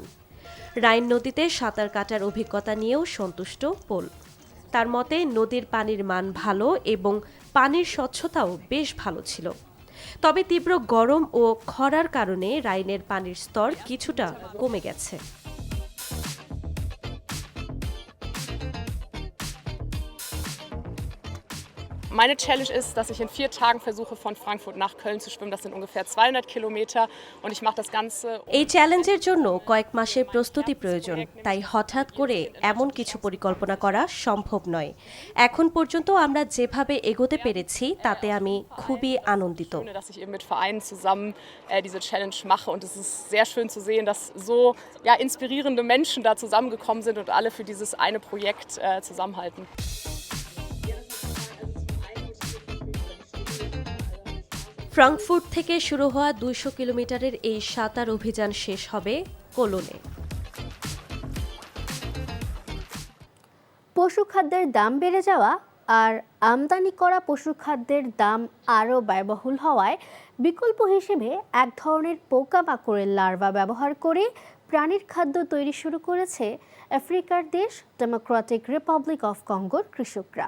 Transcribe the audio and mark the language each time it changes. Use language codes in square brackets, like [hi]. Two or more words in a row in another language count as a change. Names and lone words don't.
[bn] রাইন নদীতে সাঁতার কাটার অভিজ্ঞতা নিয়েও সন্তুষ্ট পোল। তার মতে নদীর পানির মান ভালো এবং পানির স্বচ্ছতাও বেশ ভালো ছিল। তবে তীব্র গরম ও খরার কারণে রাইনের পানির স্তর কিছুটা কমে গেছে। [de] Meine Challenge ist, dass ich in 4 Tagen versuche, von Frankfurt nach Köln zu schwimmen. Das sind ungefähr 200 Kilometer und ich mache das Ganze. [bn] এই চ্যালেঞ্জের জন্য কয়েক মাসের প্রস্তুতি প্রয়োজন, তাই হঠাৎ করে এমন কিছু পরিকল্পনা করা সম্ভব নয়। এখন পর্যন্ত আমরা যেভাবে এগোতে পেরেছি তাতে আমি খুবই আনন্দিত। [de] Dass ich eben mit Vereinen zusammen diese Challenge mache und es ist sehr schön zu sehen, dass so inspirierende Menschen da zusammengekommen sind und alle für dieses eine Projekt zusammenhalten. [bn] ফ্রাঙ্কফুর্ট থেকে শুরু হওয়া 200 কিলোমিটারের এই সাঁতার অভিযান শেষ হবে কোলনে। পশুখাদ্যের দাম বেড়ে যাওয়া আর আমদানি করা পশুখাদ্যের দাম আরও ব্যয়বহুল হওয়ায় বিকল্প হিসেবে এক ধরনের পোকামাকড়ের লার্ভা ব্যবহার করে প্রাণীর খাদ্য তৈরি শুরু করেছে আফ্রিকার দেশ ডেমোক্রেটিক রিপাবলিক অফ কঙ্গোর কৃষকরা।